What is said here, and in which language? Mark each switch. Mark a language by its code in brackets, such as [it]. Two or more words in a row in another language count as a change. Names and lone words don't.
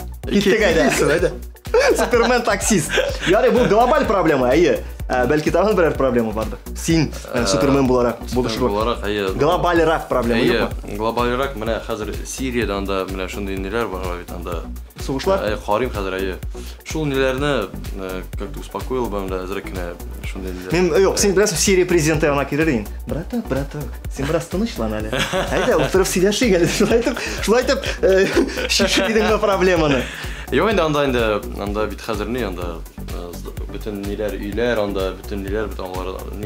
[tt] Киттек әйдә. Супермен таксист. Яри бу глобаль проблема, әйе. Бәлки тагын берәр проблема бардыр. Син Супермен буларак булышырга. Глобальрак проблема юкмы? Глобальрак менә хәзер Сириядә анда менә шундый ниләр бар бит анда. Сугышлар? Карыйм хәзер шул ниләрне [ru] как-то успокоил бы [tt] менә әзрәк кенә шундый ниләр. Мен юк, син беләсең Сирия президенты янына килер идең. Браток, син бераз тынычлан әле. Әйдә, утырып сөйләшик әле. Шулай итеп шишер идең проблеманы. Юк анда бит хәзер ни анда bütün ниләр өйләр анда bütün ниләр бит алар ни